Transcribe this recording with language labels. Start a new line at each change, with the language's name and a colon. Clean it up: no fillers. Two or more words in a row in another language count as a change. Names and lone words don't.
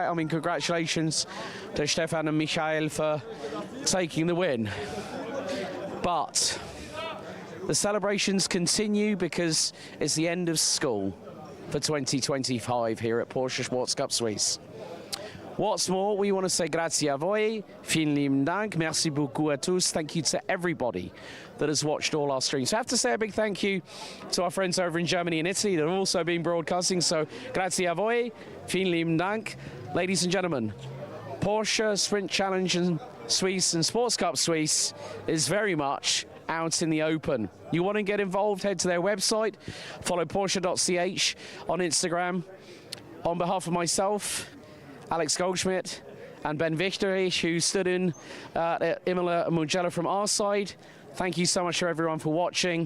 English: I mean, congratulations to Stefan and Michael for taking the win. But the celebrations continue because it's the end of school for 2025 here at Porsche Sports Cup Suisse. What's more, we want to say
Italian: grazie a voi,
German: vielen lieben Dank,
French: merci beaucoup à tous.
English: Thank you to everybody that has watched all our streams. I have to say a big thank you to our friends over in Germany and Italy that have also been broadcasting.
Italian: So grazie a voi,
German: vielen lieben Dank.
English: Ladies and gentlemen, Porsche Sprint Challenge and Suisse and Sports Cup Suisse is very much out in the open. You want to get involved, head to their website, follow Porsche.ch on Instagram. On behalf of myself, Alex Goldschmidt and Ben Wichterich, who stood in Imola and Mugello from our side, thank you so much for everyone for watching.